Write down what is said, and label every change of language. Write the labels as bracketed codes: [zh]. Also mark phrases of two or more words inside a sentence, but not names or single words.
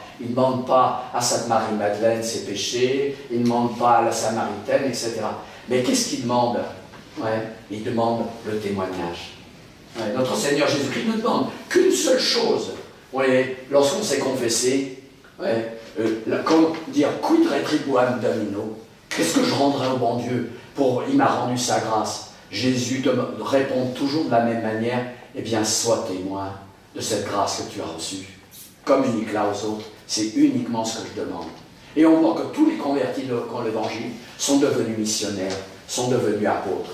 [fr] Il ne demande pas à Sainte Marie-Madeleine ses péchés. Il ne demande pas à la Samaritaine, etc. Mais qu'est-ce qu'il demande? Il demande le témoignage. Notre Seigneur Jésus-Christ ne demande qu'une seule chose. Lorsqu'on s'est confessé, comme dire « [la] quid retribuam Domino [fr] » qu'est-ce que je rendrai au bon Dieu il m'a rendu sa grâce. Jésus répond toujours de la même manière. Eh bien, sois témoin de cette grâce que tu as reçue. Communique-la aux autres. C'est uniquement ce que je demande. Et on voit que tous les convertis de l'Évangile sont devenus missionnaires, sont devenus apôtres.